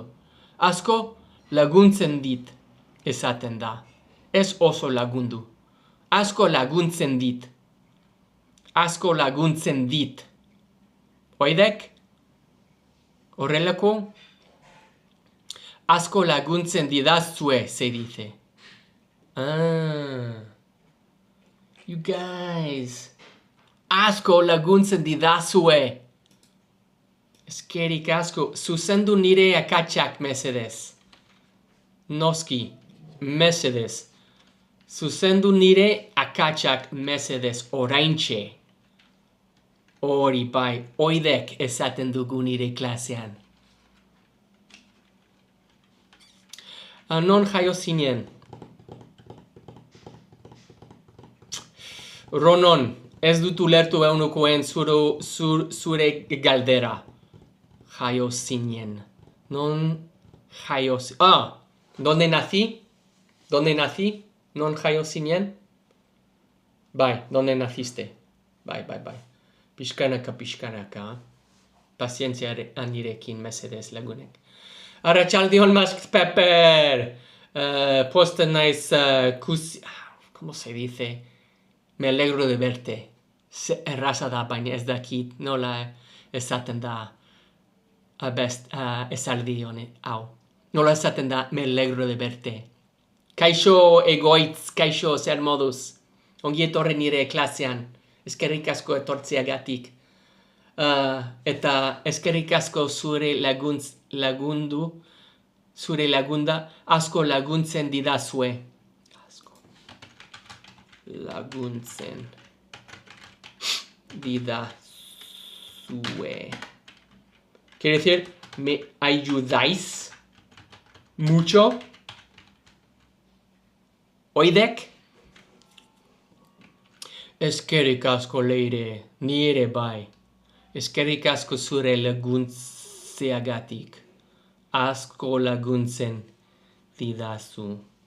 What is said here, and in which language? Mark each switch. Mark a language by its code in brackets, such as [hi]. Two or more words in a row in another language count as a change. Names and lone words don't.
[eu] Asko laguntzen dit esaten da. Ez oso lagundu. Asko laguntzen dit. Asko laguntzen dit. Oidek? Horrelako? Asko laguntzen didazue, [es] se dice. [en] You guys, [eu] asko laguntzen didazue. Eskerik asko, zuzendu nire akatsak mesedez. Noski, mesedez. Zuzendu nire akatsak mesedez oraintxe. Hori bai, oidek esaten dugu nire klasean. Non jaio zinen. Ronon, ez dut ulertu eunukoen zure galdera. Jaio zinen. Non jaio zinen. [es] ¿Dónde nací? ¿Dónde nací? [eu] Non jaio zinen? Bai, [es] ¿dónde naciste? [eu] Bai. Pixkanaka. Pazientzia anirekin mesedez lagunek. Arratsaldeon Mask Pepper. Posten naiz [es] ¿cómo se dice? Me alegro de verte. [eu] Erraza da, baina ez dakit nola esaten da esaldi honi hau. Nola esaten da [es] me alegro de verte. [eu] Kaixo egoitz, kaixo zer moduz. Ongi etorri nire klasean. Eskerrik asko etortzeagatik. Eta eskerrik asko zure lagunda asko laguntzen didazue. Laguntzen didazue. [es] Quiere decir, me ayudáis mucho. [eu] Oidek? Eskerrik asko Leire, nire bai. Eskerrik asko zure laguntzeagatik. Asko laguntzen didazu.